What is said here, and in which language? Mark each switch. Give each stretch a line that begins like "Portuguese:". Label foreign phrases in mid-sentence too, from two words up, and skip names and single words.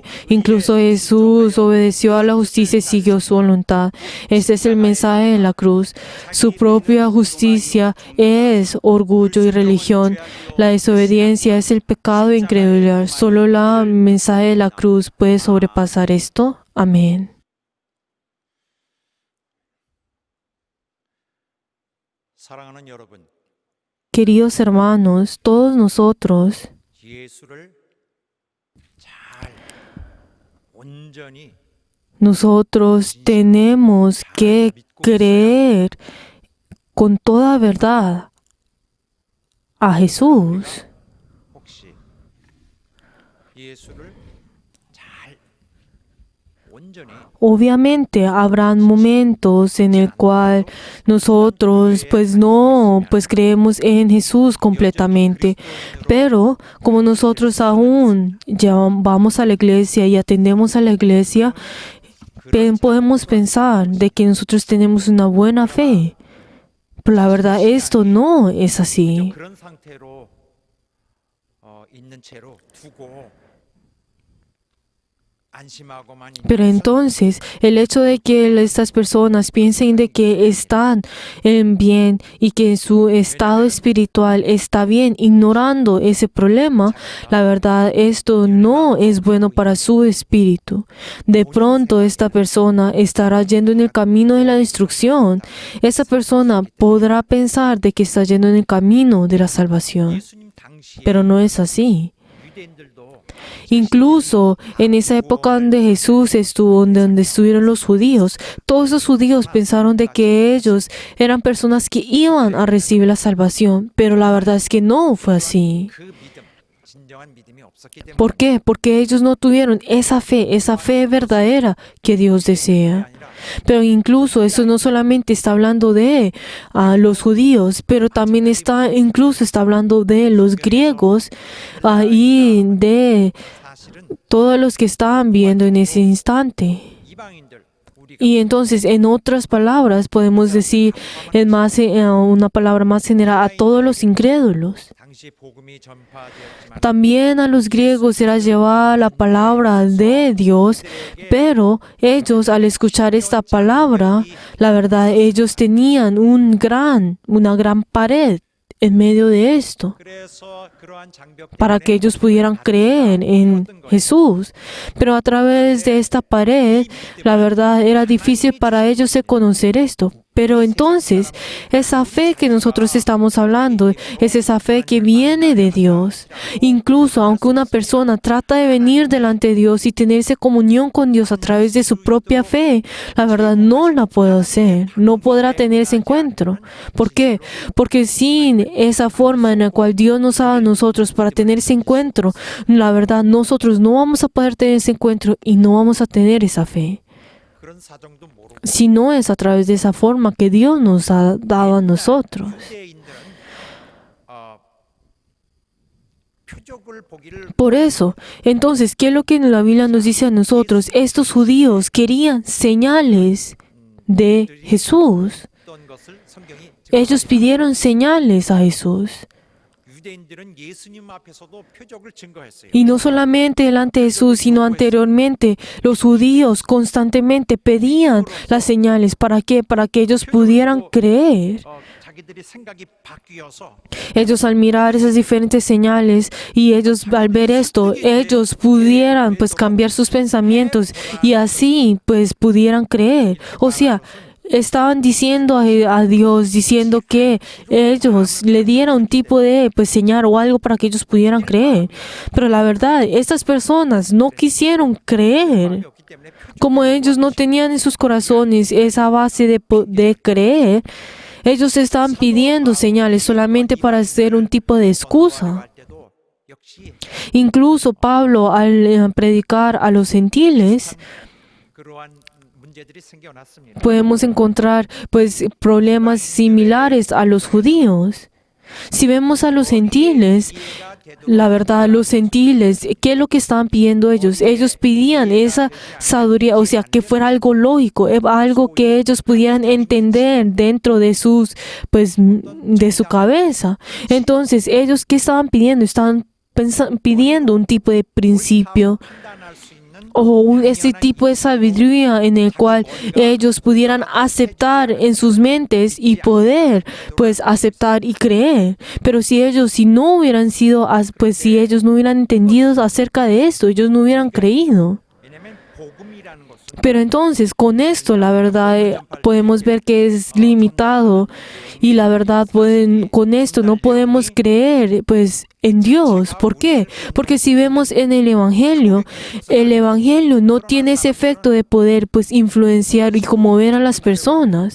Spanish: Incluso Jesús obedeció a la justicia y siguió su voluntad. Este es el mensaje de la cruz. Su propia justicia es orgullo y religión. La desobediencia es el pecado e incredulidad. Solo el mensaje de la cruz puede sobrepasar esto. Amén.
Korean: 사랑하는 여러분,
Spanish: Queridos hermanos, todos nosotros
Korean: 예수를 잘 온전히
Spanish: Nosotros tenemos que creer con toda verdad a Jesús.
Korean: 혹시 예수를 잘
Spanish: Obviamente habrán momentos en el cual nosotros pues creemos en Jesús completamente, pero como nosotros aún ya vamos a la iglesia y atendemos a la iglesia, podemos pensar de que nosotros tenemos una buena fe. Pero la verdad esto no es así.
Korean: 그런 상태로 있는 채로 두고 안심하고만
Spanish: Pero entonces, el hecho de que estas personas piensen de que están en bien y que su estado espiritual está bien, ignorando ese problema, la verdad, esto no es bueno para su espíritu. De pronto, esta persona estará yendo en el camino de la destrucción. Esa persona podrá pensar de que está yendo en el camino de la salvación,
Korean: 예수님 당시에
Spanish: pero no es así.
Korean: 유대인들도
Spanish: Incluso en esa época donde Jesús estuvo, donde estuvieron los judíos, todos los judíos pensaron de que ellos eran personas que iban a recibir la salvación, pero la verdad es que no fue así.
Korean: 그 믿음, 진정한 믿음이 없었기 때문에
Spanish: ¿Por qué? Porque ellos no tuvieron esa fe verdadera que Dios desea. Pero incluso eso no solamente está hablando de los judíos, pero también está hablando de los griegos y de
Korean: 사실은
Spanish: todos los que estaban viendo en ese instante.
Korean: 이방인들 우리가
Spanish: Y entonces, en otras palabras, podemos decir una palabra más general a todos los incrédulos.
Korean: 당시 복음이 전파되었지만
Spanish: También a los griegos era llevada la palabra de Dios, pero ellos al escuchar esta palabra, la verdad, ellos tenían una gran pared en medio de esto,
Korean: 그래서 그러한 장벽
Spanish: para que ellos pudieran creer en Jesús. Pero a través de esta pared, la verdad, era difícil para ellos de conocer esto. Pero entonces, esa fe que nosotros estamos hablando es esa fe que viene de Dios. Incluso aunque una persona trata de venir delante de Dios y tenerse comunión con Dios a través de su propia fe, la verdad no la puede hacer, no podrá tener ese encuentro. ¿Por qué? Porque sin esa forma en la cual Dios nos ha dado a nosotros para tener ese encuentro, la verdad nosotros no vamos a poder tener ese encuentro y no vamos a tener esa fe.
Korean: 그런 사정도 모르고
Spanish: Si no es a través de esa forma que Dios nos ha dado a nosotros.
Korean: 유대인들은 표적을 보기를
Spanish: Por eso, entonces, ¿qué es lo que la Biblia nos dice a nosotros? Estos judíos querían señales de Jesús.
Korean: 어떤 것을 성경이
Spanish: Ellos pidieron señales a Jesús.
Korean: 유대인들은 예수님 앞에서도 표적을 증거했어요.
Spanish: Y no solamente delante de Jesús, sino anteriormente, los judíos constantemente pedían las señales. ¿Para qué? Para que ellos pudieran creer.
Korean: 자기들이 생각이 바뀌어서
Spanish: Ellos al mirar esas diferentes señales y ellos al ver esto, ellos pudieran pues cambiar sus pensamientos y así pues pudieran creer. O sea, estaban diciendo a Dios, diciendo que ellos le dieran un tipo de pues señal o algo para que ellos pudieran creer. Pero la verdad, estas personas no quisieron creer.
Korean: 없기 때문에
Spanish: Como ellos no tenían en sus corazones esa base de creer, ellos estaban pidiendo señales solamente para hacer un tipo de excusa.
Korean: 할 때도 역시
Spanish: Incluso Pablo al predicar a los gentiles,
Korean: 그러한 문제들이 생겨났습니다.
Spanish: podemos encontrar pues problemas similares a los judíos. Si vemos a los gentiles, la verdad, los gentiles, ¿qué es lo que estaban pidiendo ellos? Ellos pedían esa sabiduría, o sea, que fuera algo lógico, algo que ellos pudieran entender dentro de de su cabeza. Entonces, ellos, ¿qué estaban pidiendo? Estaban pidiendo un tipo de principio
Korean: 판단할 수 있는
Spanish: o ese tipo de sabiduría en el cual ellos pudieran aceptar en sus mentes y poder pues aceptar y creer. Pero si no hubieran sido, pues si ellos no hubieran entendido acerca de esto, ellos no hubieran creído.
Korean: 왜냐면 복음이라는 것은
Spanish: Pero entonces con esto la verdad podemos ver que es limitado y la verdad con esto no podemos creer pues en Dios. ¿Por qué? Porque si vemos en el Evangelio no tiene ese efecto de poder pues influenciar y conmover a las personas.